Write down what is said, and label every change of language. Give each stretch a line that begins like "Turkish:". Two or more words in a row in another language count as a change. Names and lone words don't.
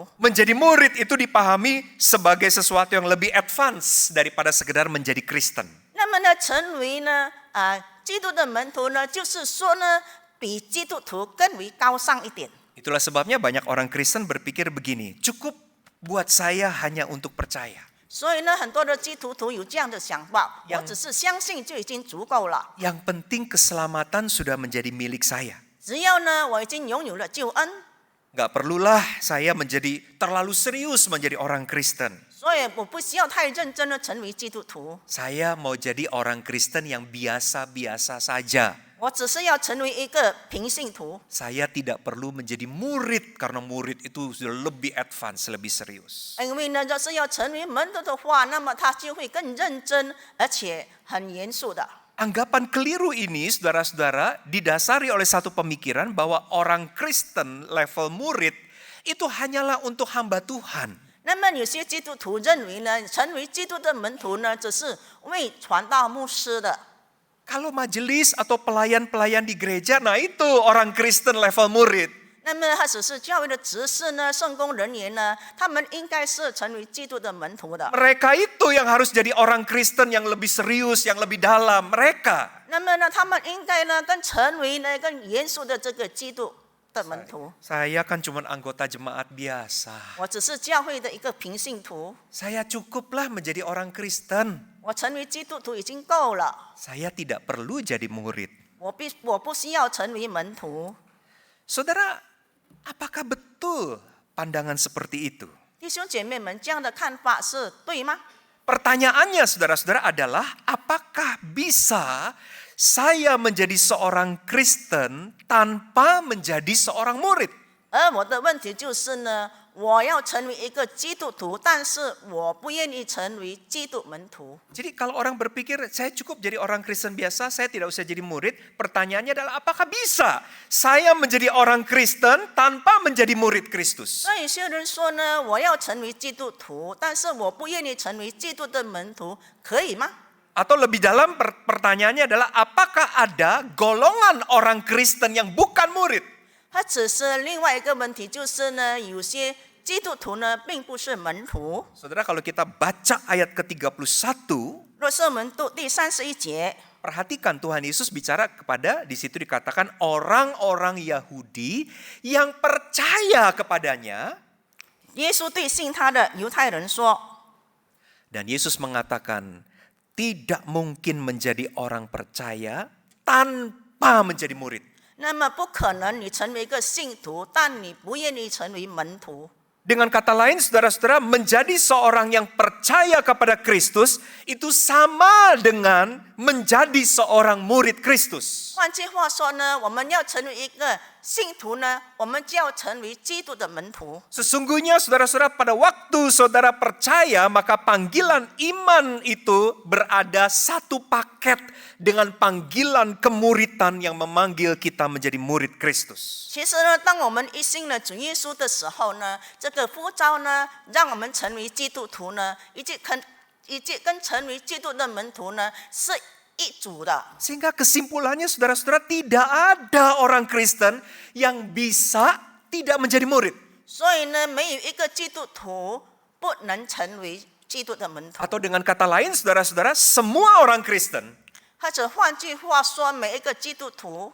Indonesian: Menjadi murid itu dipahami sebagai sesuatu yang lebih advance daripada sekedar menjadi Kristen.
Chinese: 那么呢，成为呢基督的门徒呢，就是说呢，比基督徒更为高尚一点。
Indonesian: Itulah sebabnya banyak orang Kristen berpikir begini, cukup buat saya hanya untuk percaya.
Chinese: 所以呢，很多的基督徒有这样的想法，我
Indonesian: yang
Chinese: 只是相信就已经足够了。
Indonesian: Yang penting keselamatan sudah menjadi milik saya.
Chinese: 只要呢，我已经拥有了救恩，
Indonesian: Gak perlulah saya menjadi terlalu serius menjadi orang Kristen.
Chinese: 所以我不需要太认真的成为基督徒，
Indonesian: Saya mau jadi orang Kristen yang biasa-biasa saja.
Chinese: 我只是要成为一个平信徒。
Indonesian: Saya tidak perlu menjadi murid karena murid itu sudah lebih advance, lebih serius.
Chinese: 因为呢，若是要成为门徒的话，那么他就会更认真，而且很严肃的。
Indonesian: Anggapan keliru ini, saudara-saudara, didasari oleh satu pemikiran bahwa orang Kristen level murid itu hanyalah untuk hamba Tuhan.
Chinese: 那么有些基督徒认为呢，成为基督的门徒呢，只是为传道牧师的。
Indonesian: Kalau majelis atau pelayan-pelayan di gereja, nah itu orang Kristen level murid.
Chinese: 那么他只是教会的执事呢，圣工人员呢，他们应该是成为基督的门徒的。
Indonesian: Mereka itu yang harus jadi orang Kristen yang lebih serius, yang lebih dalam. Mereka.
Chinese: 那么呢，他们应该呢，成为呢更严肃的这个基督的门徒。
Indonesian: Saya kan cuma anggota jemaat biasa.
Chinese: 我只是教会的一个平信徒，
Indonesian: Saya cukuplah menjadi orang Kristen.
Chinese: 我成为基督徒已经够了，
Indonesian: Saya tidak perlu jadi murid.
Chinese: 我不需要成为门徒。
Indonesian: Saudara, apakah betul pandangan seperti itu?
Chinese: 弟兄姐妹们，这样的看法是对吗？
Indonesian: Pertanyaannya saudara-saudara adalah apakah bisa saya menjadi seorang Kristen tanpa menjadi seorang murid?
Chinese: 而我的问题就是呢，我要成为一个基督徒，但是我不愿意成为基督门徒。
Indonesian: Jadi kalau orang berpikir saya cukup jadi orang Kristen biasa, saya tidak usah jadi murid, pertanyaannya adalah apakah bisa saya menjadi orang Kristen tanpa menjadi murid Kristus?
Chinese: 那有些人说呢，我要成为基督徒，但是我不愿意成为基督的门徒，可以吗？
Indonesian: Atau lebih dalam pertanyaannya adalah apakah ada golongan orang Kristen yang bukan murid?
Chinese: 它只是另外一个问题，就是呢，有些基督徒呢并不是门徒。
Indonesian: Saudara, kalau kita baca ayat ke-31,
Chinese: 若是我们读第31节，
Indonesian: perhatikan Tuhan Yesus bicara kepada, di situ dikatakan orang-orang Yahudi yang percaya kepadanya.
Chinese: 耶稣对信他的犹太人说，
Indonesian: Dan Yesus mengatakan tidak mungkin menjadi orang percaya tanpa menjadi murid.
Chinese: 那么不可能你成为一个信徒，但你不愿意成为门徒。
Indonesian: Dengan kata lain, saudara-saudara, menjadi seorang yang percaya kepada Kristus itu sama dengan menjadi seorang murid Kristus.
Chinese: 换句话说呢，我们要成为一个信徒呢，我们就要成为基督的门徒。
Indonesian: Sesungguhnya saudara-saudara, pada waktu saudara percaya, maka panggilan iman itu berada satu paket dengan panggilan kemuritan yang memanggil kita menjadi murid Kristus.
Chinese: 其实呢，当我们一信了主耶稣的时候呢，这个呼召呢，让我们成为基督徒呢，以及跟成为基督的门徒呢，是一组的。
Indonesian: Sehingga kesimpulannya saudara-saudara, tidak ada orang Kristen yang bisa tidak menjadi murid.
Chinese: 所以呢，没有一个基督徒不能成为基督的门徒。
Indonesian: Atau dengan kata lain saudara-saudara, semua orang Kristen
Chinese: 或者换句话说，每一个基督徒，